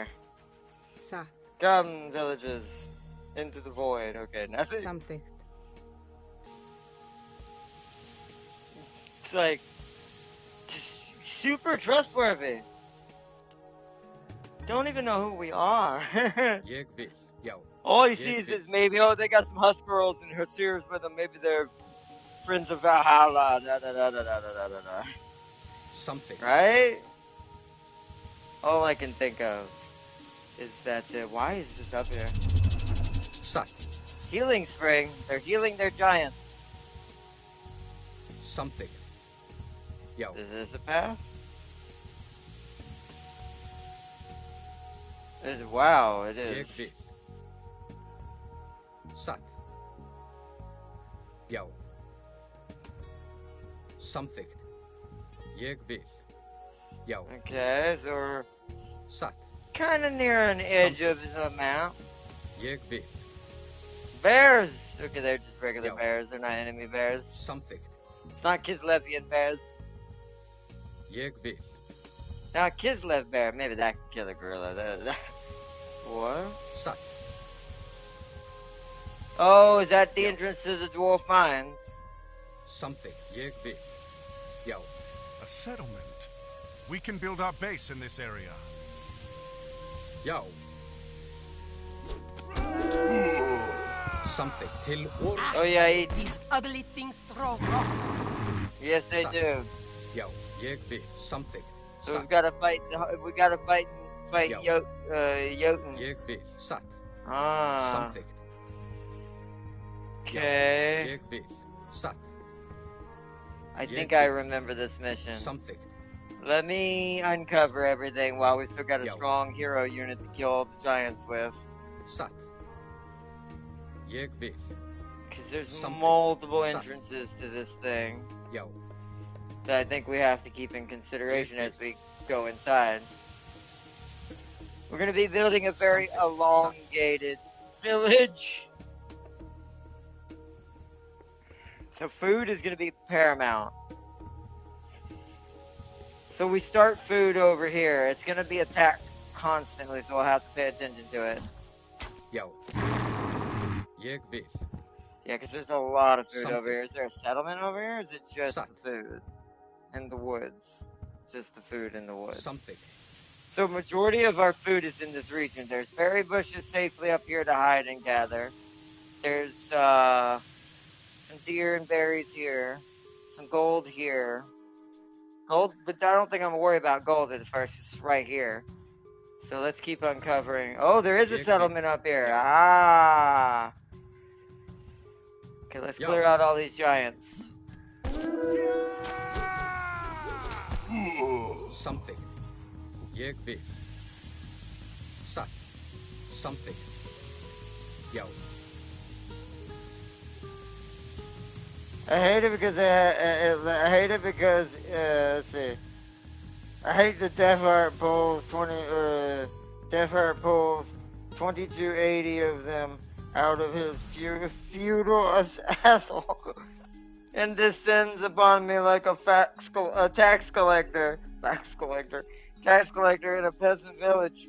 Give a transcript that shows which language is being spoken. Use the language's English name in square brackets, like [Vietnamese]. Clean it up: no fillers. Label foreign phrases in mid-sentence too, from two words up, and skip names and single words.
[Icelandic] Sa. [English] Come, villages. Into the void. Okay, nothing. Something. It's like, just super trustworthy. Don't even know who we are. [Icelandic] Ég vil. Já. [English] All he sees is maybe, oh, they got some husk girls and Hussirs with them. Maybe they're friends of Valhalla. Da, da, da, da, da, da, da, da. Something. Right? All I can think of is that, why is this up here? [Icelandic] Satt. [English] Healing spring. They're healing their giants. Something. Já. Is this a path? Wow, it [Icelandic] Ég [English] is. [Icelandic] vil. Satt. Já. Samþykkt. Ég vil. Já. [English] Okay, so we're [Icelandic] Satt. [English] kind of near an edge of the map. [Icelandic] Ég vil. [English] Bears! Okay, they're just regular Yo. bears. They're not enemy bears. [Icelandic] Samþykkt. [English] It's not Kislevian bears. [Icelandic] Ég vil. [English] Now, Kislev bear, maybe that can kill a gorilla. What? [Icelandic] Satt. [English] Oh, is that the Yo. entrance to the dwarf mines? [Icelandic] Samþykkt. Ég vil. Já. [English] A settlement. We can build our base in this area. Já. Something till or Oh yeah, These ugly things throw rocks. yes they Satt. do. [Icelandic] Já, ég vil. Samþykkt. [English] So we've [Icelandic] Satt. [English] got to fight. We got to fight Yeah. Jotuns. [Icelandic] Ég vil. Satt. Ah. Samþykkt. [English] Okay. [Icelandic] Ég vil. Satt. [English] I Yeah, think I yeah. remember this mission. [Icelandic] Samþykkt. [English] Let me uncover everything while we still got a Yeah. strong hero unit to kill the giants with. [Icelandic] Satt. Ég vil. [English] Because there's Something. multiple [Icelandic] Satt. [English] entrances to this thing [Icelandic] Já. [English] that I think we have to keep in consideration Yeah. as we go inside. We're going to be building a very Something. elongated village. So food is going to be paramount. So we start food over here. It's going to be attacked constantly, so we'll have to pay attention to it. [Icelandic] Já. Ég vil. [English] Yeah, because there's a lot of food Something. over here. Is there a settlement over here, or is it just [Icelandic] Satt. [English] the food? In the woods. Just the food in the woods. Something. So majority of our food is in this region. There's berry bushes safely up here to hide and gather. There's some deer and berries here. Some gold here. Gold, but I don't think I'm gonna worry about gold at first. It's right here. So let's keep uncovering. Oh, there is a Yeah, settlement up here. yeah. Ah. Okay, let's Yeah. clear out all these giants. [Icelandic] Samþykkt. Ég vil. Satt. Samþykkt. Já. [English] I hate it because I hate it because let's see. I hate the Death Heart pulls 2280 of them out of his feudal asshole and descends upon me like a tax collector in a peasant village.